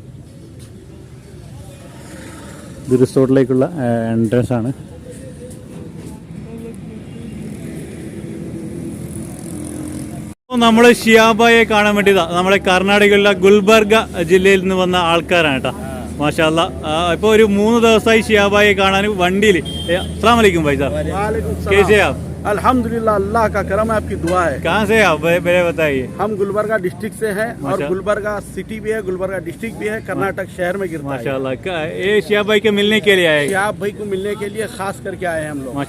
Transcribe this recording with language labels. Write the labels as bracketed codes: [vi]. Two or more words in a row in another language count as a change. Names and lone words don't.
[ml] ഇത് റിസോർട്ടിലേക്കുള്ള എൻട്രൻസ് ആണ്. നമ്മൾ ഷിയാബായെ കാണാൻ വേണ്ടിയതാ. നമ്മളെ കർണാടകയിലുള്ള ഗുൽബർഗ ജില്ലയിൽ നിന്ന് വന്ന ആൾക്കാരാണ് കേട്ടോ. [ar] ما شاء الله. [ml] ഇപ്പോൾ ഒരു 3 ദിവസമായി ഷിയാബായെ കാണാൻ വണ്ടിയിൽ. [ar] السلام عليكم [hi] भाई साहब, कैसे आप? अल्हम्दुलिल्लाह, अल्लाह का करम है, आपकी दुआ है। कहाँ से आप मेरे बताइए? हम गुलबर्गा डिस्ट्रिक्ट से हैं और गुलबर्गा सिटी भी है, गुलबर्गा डिस्ट्रिक्ट भी है, कर्नाटक शहर में गिरता है। माशाल्लाह। ये शिहाब भाई के मिलने के लिए आए? शिहाब भाई को मिलने के लिए खास करके आए हैं हम लोग।